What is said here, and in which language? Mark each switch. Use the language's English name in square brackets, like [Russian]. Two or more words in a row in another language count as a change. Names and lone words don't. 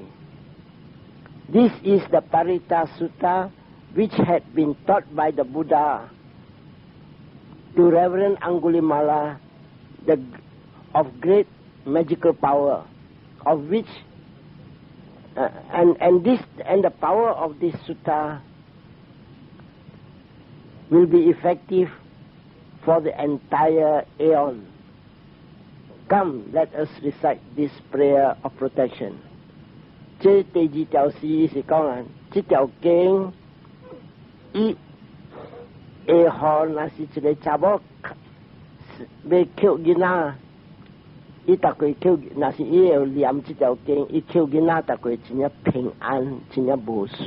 [English] This is the Parita Sutta which had been taught by the Buddha to Reverend Angulimala of great magical power, of which and the power of this sutta will be effective for the entire aeon. Come, let us recite this prayer of protection. [Min Nan Chinese] 这第二条诗是讲这条经伊下号那是一个查某要扣囡仔。伊大概扣，那是伊要念这条经，伊扣囡仔大概真正平安，真正无事。